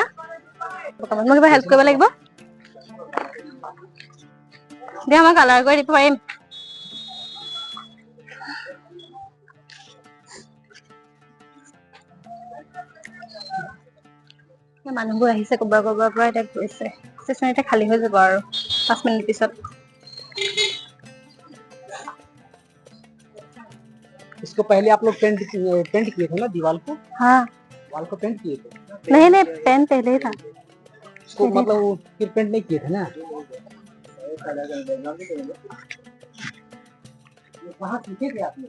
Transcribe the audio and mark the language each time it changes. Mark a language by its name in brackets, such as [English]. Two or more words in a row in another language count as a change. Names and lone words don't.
[Assamese] মই কিবা হেল্প কৰিব লাগিব দিয়া। মই কালাৰ কৰি দিব পাৰিম। মানুহবোৰ আহিছে ক'ৰবাৰ পৰা এতিয়া গৈছে। ষ্টেচন এতিয়া খালী হৈ যাব আৰু 5 মিনিট পিছত। [Hindi] इसको पहले आप लोग पेंट किए थे ना दीवार को? हाँ दीवार को पेंट किए थे? नहीं पेन पहले ही था। इसको मतलब फिर पेंट नहीं किए थे ना? कहाँ सीखे थे आपने?